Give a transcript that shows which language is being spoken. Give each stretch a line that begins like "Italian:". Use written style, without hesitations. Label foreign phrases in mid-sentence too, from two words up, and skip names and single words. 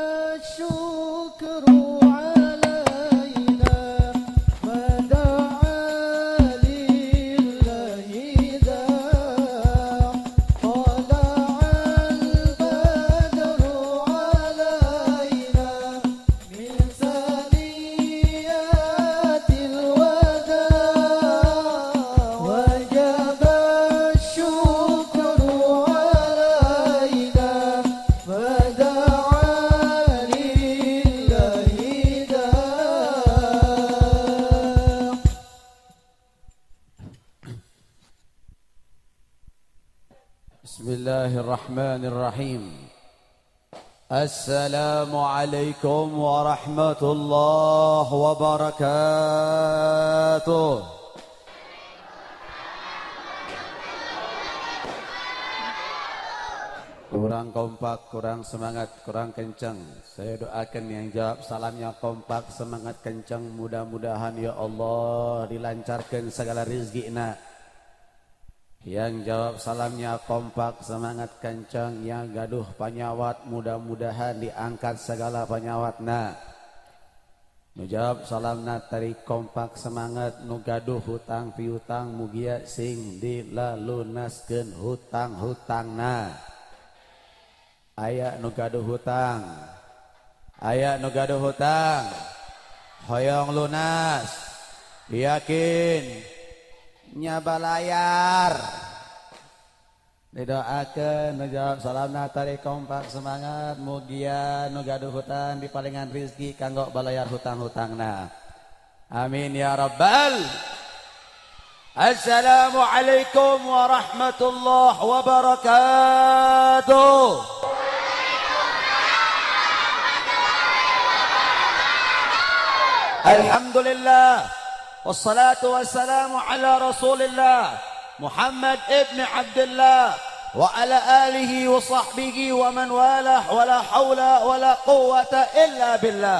Arabic: الشكر علينا ما دعا لله داع طلع البدر علينا من ثنيات الوداع وجب الشكر علينا ما دعا لله داع' بسم الله الرحمن الرحيم. السلام عليكم ورحمة الله وبركاته.
Indonesian: Kurang kompak, kurang semangat, kurang kencang. Saya doakan yang jawab salamnya kompak, semangat kencang. Mudah-mudahan
Arabic: يا الله
Indonesian: dilancarkan segala rizkinya. Yang jawab salamnya kompak, semangat kencang.
Sundanese: Yang gaduh panyawat, mudah-mudahan diangkat segala panyawatna. Nu jawab salamna tari kompak semangat, nu gaduh hutang piutang mugia sing dilalunaskeun hutang-hutangna. Aya nu gaduh hutang, aya nu gaduh hutang hoyong lunas yakin nyabalayar didoakeun nu jawab salamna tari kompak semangat mugia nu gaduh hutang dipalingan rezeki kanggo balayar hutang-hutangna
Arabic: آمين يا رب. السلام عليكم ورحمة الله وبركاته. الحمد لله والصلاة والسلام على رسول الله محمد بن عبد الله وعلى آله وصحبه ومن والاه ولا حول ولا قوة إلا بالله.